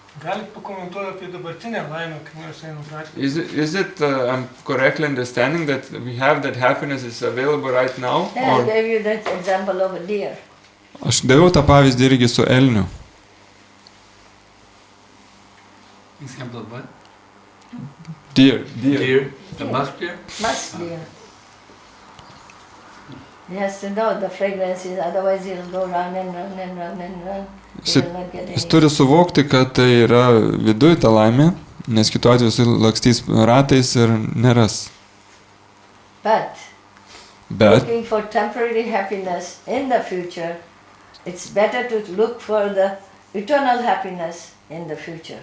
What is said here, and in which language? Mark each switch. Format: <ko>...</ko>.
<lt>Galit pakomentuoti apie dabartinę laimę, kai mes einam gatvėje.</lt> <en>Is it I'm correctly understanding that we have that happiness is available right now? Yeah, I Or gave you that example of a deer.</en> <lt>aš daviau tą pavyzdį irgi su elniu.</lt> <en>Example of what? Deer. Deer. The musk deer? Musk deer. He has to know the fragrances, otherwise he'll go run and run and run and run. He</en> <lt>Jis,</lt> <en>will not get</en> <lt>jis</lt> <en>any.</en> <lt>turi suvokti, kad tai yra viduj ta laimė, nes kitu atveju jis lakstys ratais ir neras.</lt> <en>But</en> <lt>Bet</lt> <en>looking for temporary happiness in the future, it's better to look for the eternal happiness in the future.</en>